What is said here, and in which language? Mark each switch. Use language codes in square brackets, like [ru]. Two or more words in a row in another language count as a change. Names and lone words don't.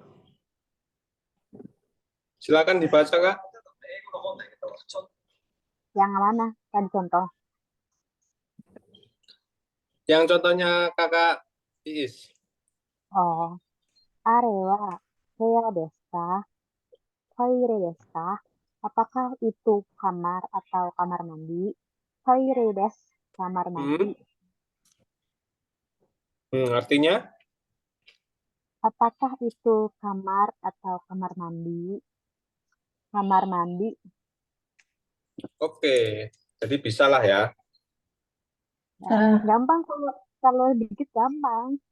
[id] Silakan dibaca Kak. Yang mana? Tadi contoh. Yang contohnya Kakak Iis. [ja] おお、あれは部屋ですか? トイレですか? [id] Apakah itu kamar atau kamar mandi? [ja] トイレです, [id] kamar mandi. Artinya? Apakah itu kamar atau kamar mandi? Kamar mandi. Oke, jadi bisa lah ya. Gampang kalau dikit gampang.